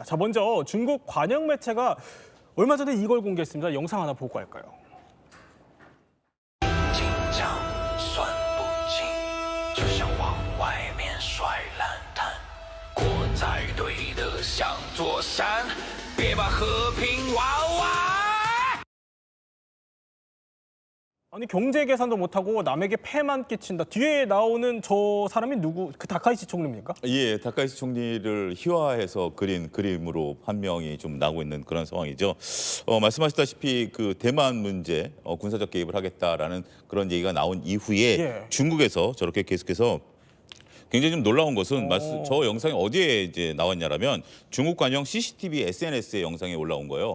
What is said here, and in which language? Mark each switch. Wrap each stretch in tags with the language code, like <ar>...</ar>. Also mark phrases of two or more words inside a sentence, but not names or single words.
<ko>자, 먼저 중국 관영 매체가 얼마 전에 이걸 공개했습니다. 영상 하나 보고 갈까요?</ko> <zh>别把和平玩完。</zh> <ko>아니 경제 계산도 못하고 남에게 폐만 끼친다. 뒤에 나오는 저 사람이 누구? 그 다카이치 총리입니까? 예, 다카이치 총리를 희화해서 그린 그림으로 판명이 좀 나오고 있는 그런 상황이죠. 말씀하셨다시피 그 대만 문제 군사적 개입을 하겠다라는 그런 얘기가 나온 이후에 중국에서 저렇게 계속해서 굉장히 좀 놀라운 것은 저 영상이 어디에 이제 나왔냐라면 중국 관영 CCTV SNS의 영상에 올라온 거예요.</ko>